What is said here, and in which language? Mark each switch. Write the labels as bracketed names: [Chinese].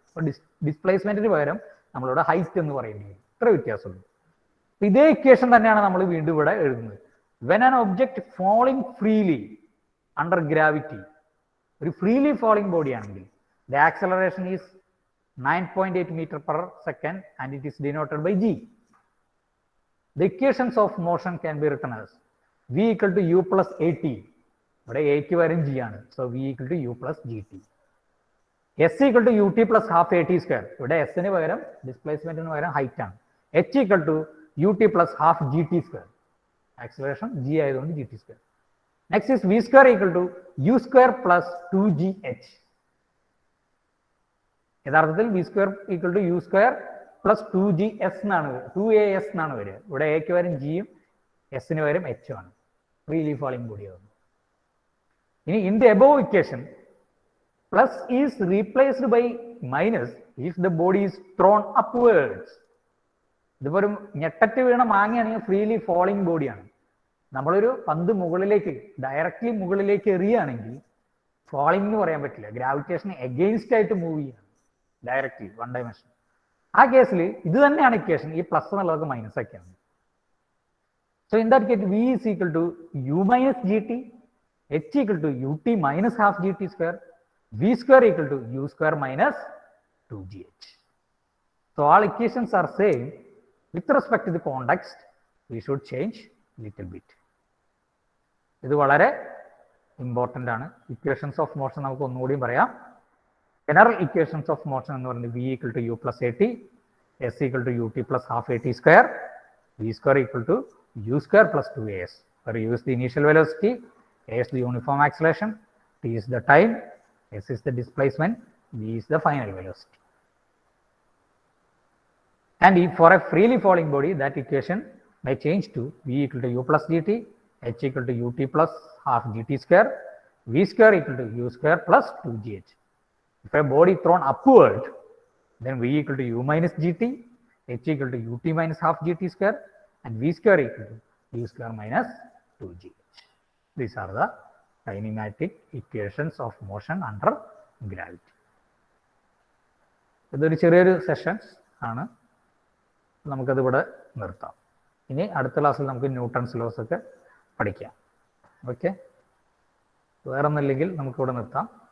[Malayalam] അപ്പോൾ ഡിസ്പ്ലേസ്മെന്റിന് പകരം നമ്മളിവിടെ ഹൈറ്റ് എന്ന് പറയേണ്ടി വരും. ഇത്ര വ്യത്യാസമുള്ളൂ. ഇതേ ഇക്വേഷൻ തന്നെയാണ് നമ്മൾ വീണ്ടും ഇവിടെ എഴുതുന്നത്. [English] when an object falling freely under gravity, [Malayalam] ഒരു ഫ്രീലി ഫോളിംഗ് ബോഡി ആണെങ്കിൽ [English] The acceleration is 9.8 meter per second and it is denoted by G. The equations of motion can be written as V equal to U plus AT. [Malayalam] ഇവിടെ എക്ക് വരും G ആണ്. [English] So V equal to U plus GT. S equal to ut plus half AT square. [Malayalam] ഇവിടെ എസിന് പകരം ഡിസ്പ്ലേസ്മെന്റിന് പകരം height ആണ്. [English] H equal to ut plus half GT square. [Malayalam] Acceleration G ആയതുകൊണ്ട് [English] GT square. Next is V square equal to U square plus 2GH. [Malayalam] യഥാർത്ഥത്തിൽ [English] V square equal to U square plus 2GS എന്നാണ്, 2AS [Malayalam] എന്നാണ് വരിക. ഇവിടെ എക്ക് വരും ജിയും എസിന് വരും എച്ചും ആണ്. ഫ്രീലി ഫാളിംഗ് ബോഡി ആകുന്നു. [English] ഇനി in the above equation plus is replaced by minus if the body is thrown upwards. [Malayalam] ഇതിപ്പോ ഒരു ഞെട്ടറ്റ് വീണ മാങ്ങയാണെങ്കിൽ ഫ്രീലി ഫാളിംഗ് ബോഡിയാണ്. നമ്മളൊരു പന്ത് മുകളിലേക്ക് ഡയറക്റ്റ്ലി മുകളിലേക്ക് എറിയുകയാണെങ്കിൽ ഫാളിംഗ് എന്ന് പറയാൻ പറ്റില്ല, ഗ്രാവിറ്റേഷൻ എഗെയിൻസ്റ്റ് ആയിട്ട് മൂവ് ചെയ്യാണ് ഡയറക്റ്റ്ലി 1 ഡയമെൻഷൻ. ആ കേസിൽ ഇത് തന്നെയാണ് ഇക്വേഷൻ, ഈ പ്ലസ് എന്നുള്ളത് മൈനസ് ഒക്കെയാണ്. [English] So in that case V is equal to U minus GT, H equal to UT minus half GT square, V square equal to U square minus 2GH. So all equations are same. With respect to the context, we should change little bit. [Malayalam] ഇത് വളരെ important ആണ്. Equations of motion നമുക്ക് ഒന്നുകൂടിയും പറയാം. [English] General equations of motion [Malayalam] എന്ന് പറയുന്നത് [English] V equal to U plus AT, S equal to UT plus half AT square, V square equal to U square plus 2AS. Where U is the initial velocity, A is the uniform acceleration, T is the time, S is the displacement, V is the final velocity. And if for a freely falling body, that equation may change to V equal to U plus GT, H equal to UT plus half GT square, V square equal to U square plus 2GH. If a body thrown upward, then V equal to U minus GT, H equal to UT minus half GT square, and V square equal to U square minus 2GH. These are the kinematic equations of motion under gravity. [Malayalam] ഇതൊരു ചെറിയൊരു sessions ആണ്, നമുക്കത് ഇവിടെ നിർത്താം. ഇനി അടുത്ത ക്ലാസ്സിൽ നമുക്ക് ന്യൂട്ടൺസ് ലോസ് ഒക്കെ പഠിക്കാം. ഓക്കെ, വേറെ ഒന്നുമില്ലെങ്കിൽ നമുക്കിവിടെ നിർത്താം.